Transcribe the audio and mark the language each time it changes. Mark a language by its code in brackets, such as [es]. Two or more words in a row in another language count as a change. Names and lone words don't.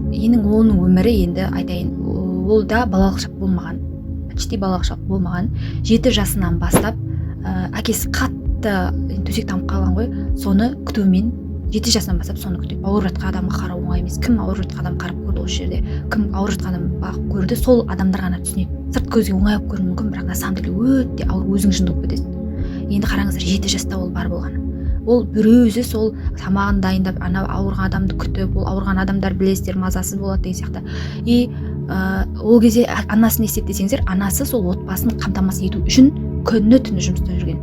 [kk] Оның өмірі енді айтайын, ол да балалық шақ болмаған, почти балалық шақ болмаған. 7 жасынан бастап әкесі қатты төсек тамып қалған ғой, соны күтумен 7 жасынан бастап соны күтеді. Ауырып жатқан адамға қарау оңай емес. Кім ауырып жатқан адам қарап көрді осы жерде? Кім ауырып жатқан адам көрді, сол адамдар ғана түсінеді. Сырт көзге оңай болып көрінуі мүмкін, бірақ [ru] на самом деле [kk] өте ауыр, өзің жынды болып кетесің. Енді қараңыздар, 7 жаста ол бар болған. Ол бір өзі сол тамағын дайындап, ана ауырған адамды күтіп, ол ауырған адамдар білесіздер, мазасыз болады деген сияқты. И ол кезде анасы не істеді десеңіздер, анасы сол отбасын қамтамасыз ету үшін күні-түні жұмыста жүрген.